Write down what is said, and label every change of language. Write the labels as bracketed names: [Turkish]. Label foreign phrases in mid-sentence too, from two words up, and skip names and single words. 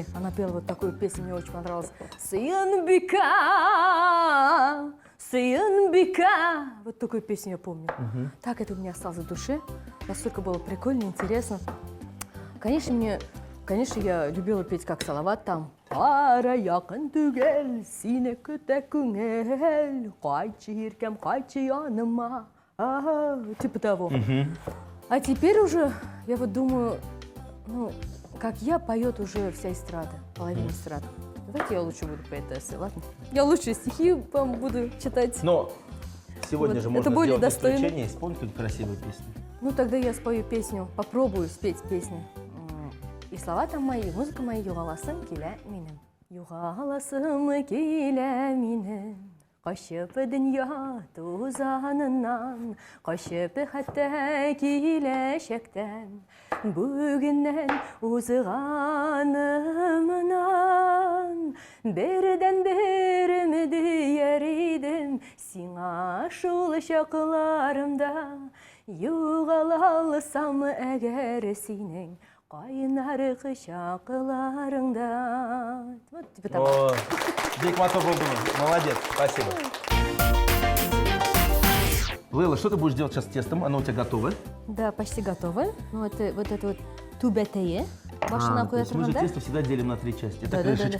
[Russian] Она пела вот такую песню, мне очень понравилась. Сыянбика, Сыянбика. Вот такую песню я помню. Так это у меня осталось в душе. Настолько было прикольно, интересно. Конечно, я любила петь как Салават там. [Tatar] Ара якын түгел, сине көтә күңел, кайтчы иркәм, кайтчы яныма. [Russian] Типа того. А теперь уже, я вот думаю, ну, как я поет уже вся эстрада, половина эстрады. Давайте я лучше буду поэтессой, ладно? Я лучше стихи вам буду читать. Но сегодня Вот же это можно более сделать достойно. исключение и спой какую-то красивую песню. Ну, тогда я спою песню, попробую спеть песню. И слова там мои, и музыка моя, [Tatar] югаласым килә минем. Югаласым килә минем. Кашып дөнья тузанынан, кашып хәтта киләчәктән. Бүгеннән узганымнан, бердән-бер өмет дияр идем, сиңа шул чакларымда. Югала алсам әгәр синең, кайнар кочакларыңда. [Russian] Вот типа так. О, Бекмато Болдуна, молодец, спасибо. Лейла, что ты будешь делать сейчас с тестом? Оно у тебя готово? Да, почти готовы. Ну, вот это вот тубетее. Машина То есть мы же да? тесто всегда делим на 3 части. Это Да, да, крышечка,